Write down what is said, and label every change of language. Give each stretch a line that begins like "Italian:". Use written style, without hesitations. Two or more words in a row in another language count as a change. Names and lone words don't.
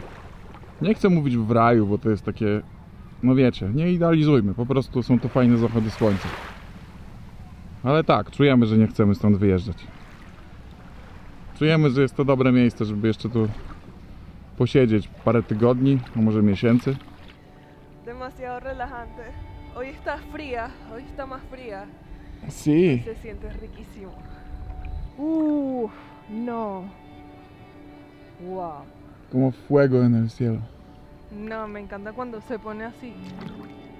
Polish: Nie chcę mówić w raju, bo to jest takie, no wiecie, nie idealizujmy, po prostu są to fajne zachody słońca. Ale tak, czujemy, że nie chcemy stąd wyjeżdżać. Czujemy, że jest to dobre miejsce, żeby jeszcze tu posiedzieć parę tygodni, a może miesięcy.
Spanish: Demasiado relajante. Hoy está fría, hoy está más fría. Sí. Se siente riquísimo. No. Wow. Como fuego en el cielo. No, me encanta cuando se pone así.